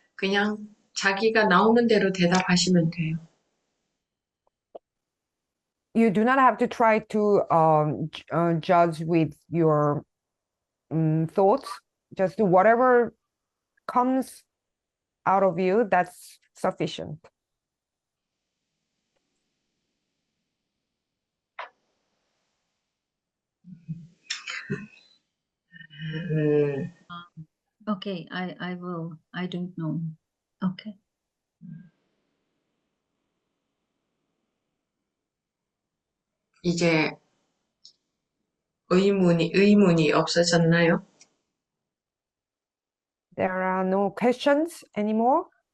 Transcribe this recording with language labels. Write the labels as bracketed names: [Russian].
[Korean] 그냥 자기가 나오는 대로 대답하시면 돼요. [English] You do not have to try to judge with your thoughts. Just do whatever comes out of you, that's sufficient. 음, Okay, I will. I don't know. Okay. [Korean] 이제 의문이 없어졌나요? [English] There are no questions anymore.